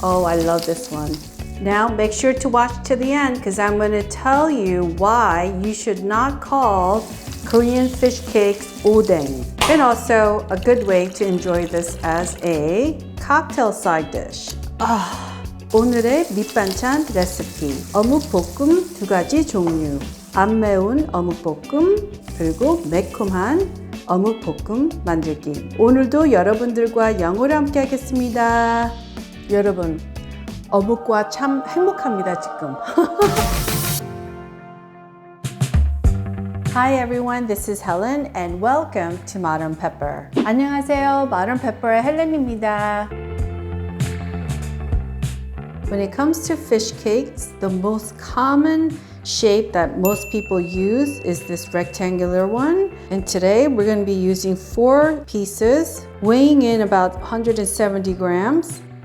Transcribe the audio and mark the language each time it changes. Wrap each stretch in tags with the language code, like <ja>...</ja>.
<en>Oh, I love this one. Now make sure to watch to the end because I'm going to tell you why you should not call Korean fish cakes odeng. And also a good way to enjoy this as a cocktail side dish.</en> <ko>오늘의 밑반찬 레시피 어묵볶음 두 가지 종류, 안 매운 어묵볶음 그리고 매콤한 어묵볶음 만들기. 오늘도 여러분들과 영어로 함께 하겠습니다. 여러분 어묵과 참 행복합니다 지금.</ko> <en>Hi everyone, this is Helen and welcome to Modern Pepper.</en> <ko>안녕하세요, Modern Pepper의 헬렌입니다.</ko> <en>When it comes to fish cakes, the most common shape that most people use is this rectangular one. And today we're going to be using 4 pieces, weighing in about 170 grams.</en>